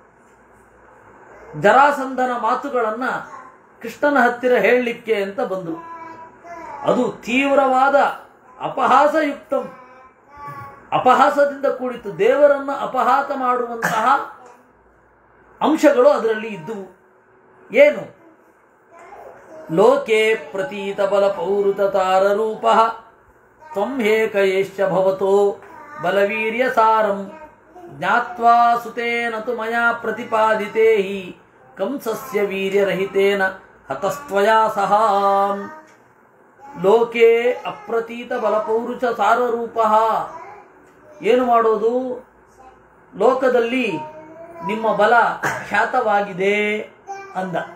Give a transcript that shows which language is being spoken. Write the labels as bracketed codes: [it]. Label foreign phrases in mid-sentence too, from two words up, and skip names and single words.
[kn] ಜರಾಸಂಧನ ಮಾತುಗಳನ್ನ ಕೃಷ್ಣನ ಹತ್ತಿರ ಹೇಳಲಿಕ್ಕೆ ಅಂತ ಬಂದರು. ಅದು ತೀವ್ರವಾದ ಅಪಹಾಸಯುಕ್ತಂ, ಅಪಹಾಸದಿಂದ ಕೂಡಿತು. ದೇವರನ್ನು ಅಪಹಾಸ ಮಾಡುವಂತಹ ಅಂಶಗಳು ಅದರಲ್ಲಿ ಇದ್ದುವು. ಏನು? [sa] ಲೋಕೆ ಪ್ರತೀತ ಬಲ ಪೌರುತ ತಾರ ರೂಪ ತ್ವಂ ಹೇಕಯೇಶ್ಚ ಭವತೋ ಬಲವೀರ್ಯ ಸಾರಂ ಜ್ಞಾತ್ವಾ ಸುತೇನ ತು ಮಯಾ ಪ್ರತಿಪಾದಿತೇ ಹಿ ಕಂಸಸ್ಯ ವೀರ್ಯರಹಿತೇನ ಹತಸ್ತ್ವಯಾ ಸಹ. ಲೋಕೆ ಅಪ್ರತೀತ ಬಲಪೌರುಷ ಸಾರರೂಪ. [kn] ಏನು ಮಾಡೋದು? ಲೋಕದಲ್ಲಿ ನಿಮ್ಮ ಬಲ ಖ್ಯಾತವಾಗಿದೆ ಅಂದ.